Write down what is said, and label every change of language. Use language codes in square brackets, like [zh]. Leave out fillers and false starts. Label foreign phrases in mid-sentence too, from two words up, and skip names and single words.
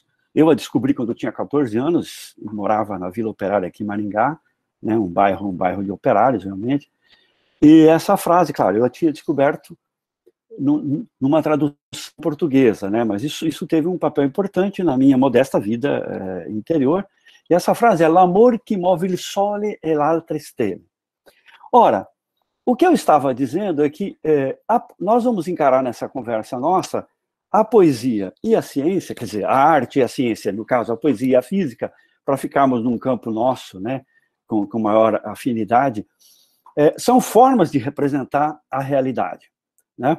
[pt] Eu a descobri quando eu tinha 14 anos, morava na Vila Operária aqui em Maringá, né, um bairro de operários, realmente. E essa frase, claro, eu a tinha descoberto numa tradução portuguesa, né, mas isso teve um papel importante na minha modesta vida interior. E essa frase é [it] l'amor qui move il sole e l'altre stelle. [pt] Ora, o que eu estava dizendo é que nós vamos encarar nessa conversa nossa a poesia e a ciência, quer dizer, a arte e a ciência, no caso, a poesia e a física, para ficarmos num campo nosso, né, com maior afinidade, são formas de representar a realidade, né?